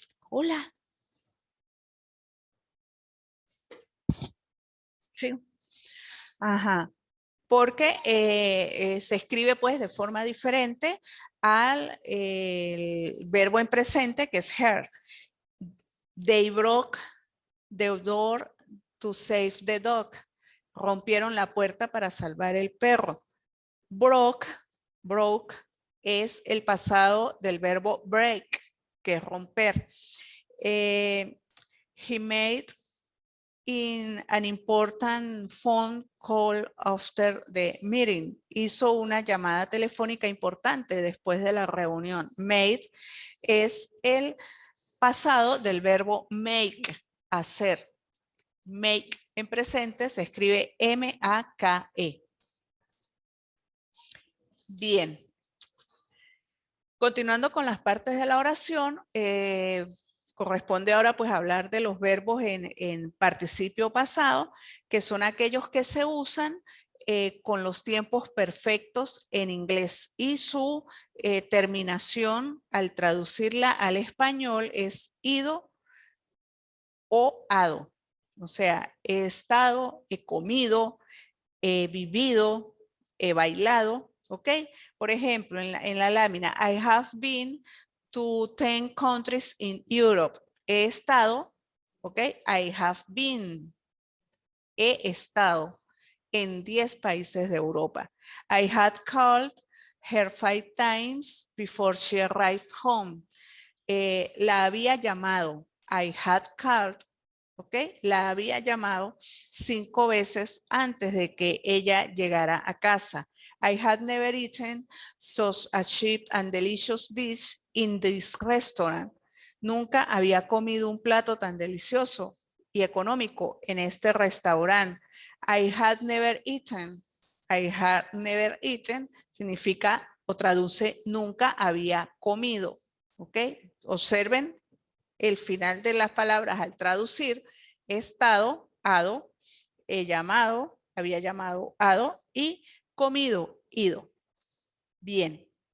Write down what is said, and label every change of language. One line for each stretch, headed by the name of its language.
Spanish: Hola. Sí. Ajá. Porque se escribe pues de forma diferente al el verbo en presente, que es heard.
English: They broke the door to save the dog.
Spanish: Rompieron la puerta para salvar el perro. Broke es el pasado del verbo break, que es romper.
English: He made an important phone call after the meeting.
Spanish: Hizo una llamada telefónica importante después de la reunión. Made es el pasado del verbo make, hacer. Make en presente se escribe M-A-K-E. Bien. Continuando con las partes de la oración, corresponde ahora pues hablar de los verbos en participio pasado, que son aquellos que se usan con los tiempos perfectos en inglés, y su terminación al traducirla al español es ido o ado. O sea, he estado, he comido, he vivido, he bailado, ¿ok? Por ejemplo, en la lámina,
English: I have been to 10 countries in Europe.
Spanish: He estado, ¿ok?
English: I have been.
Spanish: He estado en 10 países de Europa.
English: I had called her 5 times before she arrived home.
Spanish: La había llamado.
English: I had called.
Spanish: ¿Ok? La había llamado 5 veces antes de que ella llegara a casa.
English: I had never eaten such a cheap and delicious dish in this restaurant.
Spanish: Nunca había comido un plato tan delicioso y económico en este restaurante.
English: I had never eaten. I had never eaten
Spanish: significa o traduce nunca había comido.
English: ¿Ok?
Spanish: Observen el final de las palabras al traducir: he estado, ado, he llamado, había llamado, ado, y comido, ido. Bien.